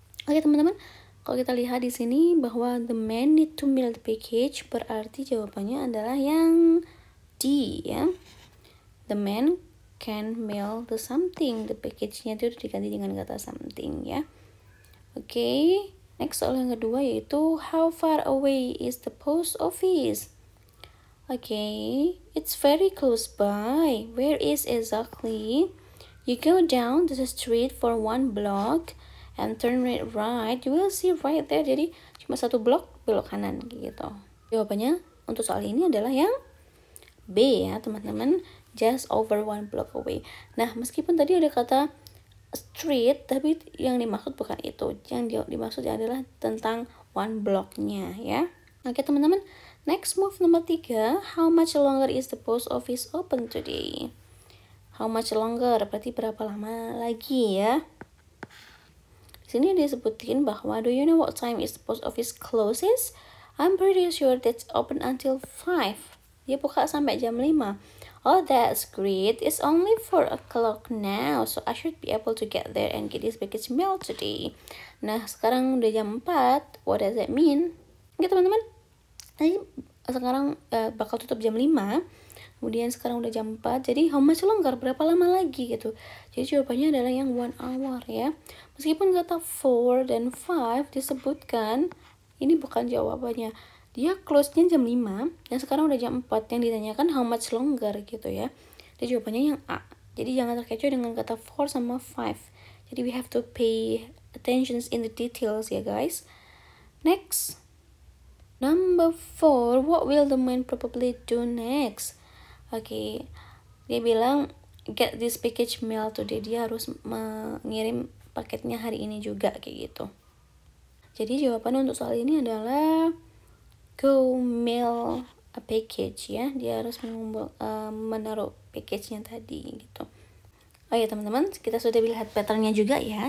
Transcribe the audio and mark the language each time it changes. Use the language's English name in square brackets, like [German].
[Indonesian] Oke teman-teman, kalau kita lihat di sini bahwa [English] the man need to mail the package, [Indonesian] berarti jawabannya adalah yang D ya. [English] The man can mail the something. [Indonesian] The package-nya itu diganti dengan kata something ya. [English] Oke, next [Indonesian] soal yang kedua yaitu [English] how far away is the post office? Okay, it's very close by. Where is exactly? You go down to the street for 1 block and turn right. You will see right there. [Indonesian] Jadi cuma 1 blok belok kanan gitu. Jawabannya untuk soal ini adalah yang B ya teman-teman. [English] Just over 1 block away. [Indonesian] Nah meskipun tadi ada kata street, tapi yang dimaksud bukan itu. Yang dimaksud adalah tentang 1 blocknya ya. Oke teman-teman. [English] Next move nomor 3, how much longer is the post office open today? How much longer, [Indonesian] berarti berapa lama lagi ya? Di sini disebutin bahwa [English] do you know what time is the post office closes? I'm pretty sure that's open until 5. [Indonesian] Dia buka sampai jam 5. [English] Oh, that's great. It's only 4 o'clock now, so I should be able to get there and get this package mail today. [Indonesian] Nah, sekarang udah jam 4. [English] What does that mean? [Indonesian] Oke teman-teman. Jadi sekarang bakal tutup jam 5. Kemudian sekarang udah jam 4. Jadi [English] how much longer? [Indonesian] Berapa lama lagi gitu. Jadi jawabannya adalah yang 1 hour ya. Meskipun kata 4 dan 5 disebutkan, ini bukan jawabannya. Dia close-nya jam 5 dan sekarang udah jam 4. Yang ditanyakan [English] how much longer [Indonesian] gitu ya. Jadi jawabannya yang A. Jadi jangan terkecoh dengan kata 4 sama 5. [English] Jadi we have to pay attention in the details ya guys. Next. Number 4, what will the man probably do next? [Indonesian] Oke, dia bilang [English] get this package mail today. [Indonesian] Dia harus mengirim paketnya hari ini juga kayak gitu. Jadi jawaban untuk soal ini adalah go mail a package ya. Dia harus menaruh package-nya tadi gitu. Oh ya teman-teman, kita sudah lihat patternnya juga ya.